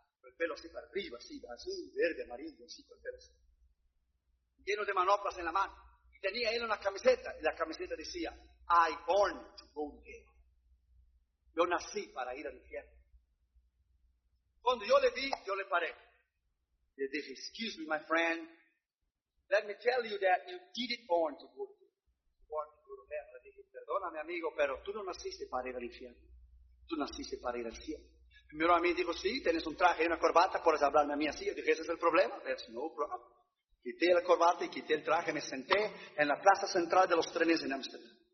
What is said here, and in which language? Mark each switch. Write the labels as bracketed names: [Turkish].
[Spanish] Con el pelo así para arriba, así, azul, verde, amarillo, así, con el pelo así. Lleno de manoplas en la mano. Y tenía él una camiseta. Y la camiseta decía, [English] I born to go there. [Spanish] Yo nací para ir al infierno. Cuando yo le vi, yo le paré. Le dije, [English] excuse me, my friend. Let me tell you that you didn't born to go to heaven. [Spanish] Le dije, perdóname, amigo, pero tú no naciste para ir al infierno. Tú naciste para ir al cielo. Primero a mí dijo, sí, tienes un traje y una corbata, puedes hablarme a mí así. Yo dije, ese es el problema. [English] That's no problem. [Spanish] Quité la corbata y quité el traje. Me senté en la plaza central de los trenes en Amsterdam.